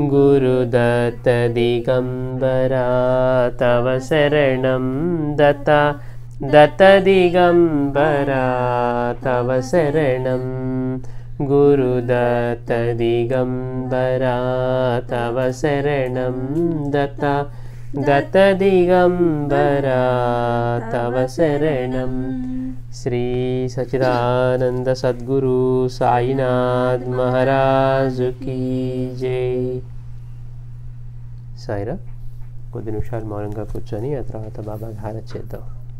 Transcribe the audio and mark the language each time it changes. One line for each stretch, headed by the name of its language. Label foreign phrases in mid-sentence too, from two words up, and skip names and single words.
Sanskrit: गुरुदत्त दिगंबरा तव शरणं दत्ता दत्त दिगंबरा तव शरणं गुरुदत्त दिगंबरा तव शरणं दत्ता దత్త దిగంబరా తవ శరణం.
Telugu: శ్రీ సచిదానంద సద్గురు సాయినాథ్ మహారాజుకి జై. సాయిరా, కొద్ది నిమిషాలు మౌనంగా కూర్చొని ఆ తర్వాత బాబాకి హారతి చేద్దాం.